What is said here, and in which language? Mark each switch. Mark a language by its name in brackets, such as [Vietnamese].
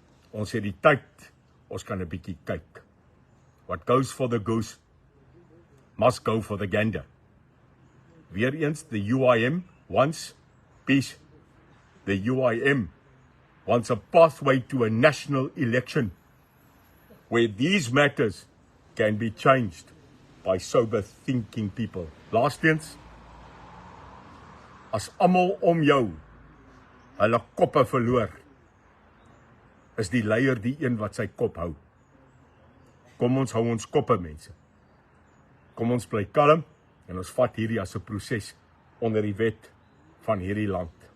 [Afrikaans] Ons het die tyd, ons kan 'n bietjie kyk. [English] What goes for the goose must go for the gander. [Afrikaans] Weer eens, [English] the UIM wants peace. The UIM wants a pathway to a national election where these matters can be changed by sober thinking people. [Afrikaans] Laastens, as almal om jou hulle koppe verloor, is die leier die een wat sy kop hou. Kom ons hou ons koppe, mense. Kom ons bly kalm, En ons vat hierdie as 'n proses onder die wet van hierdie land.